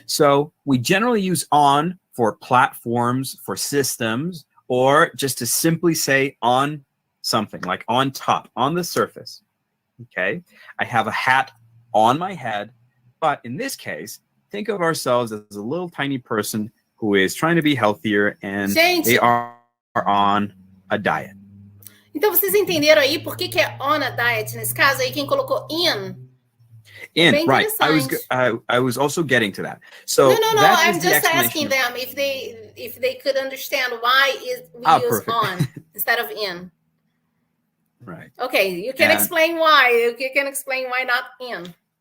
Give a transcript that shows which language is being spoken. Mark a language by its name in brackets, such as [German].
[English] So we generally use on for platforms, for systems, or just to simply say on something, like on top, on the surface, okay? I have a hat on my head, but in this case, think of ourselves as a little tiny person who is trying to be healthier, and they are on a diet. [Portuguese] Então, vocês entenderam aí por que é [English] on a diet [Portuguese] nesse caso? Aí quem colocou in. [English] In, right. I was also getting to that. So no. I'm just asking them if they could understand why we use on instead of in. Right. Okay, you can explain why. You can explain why not in.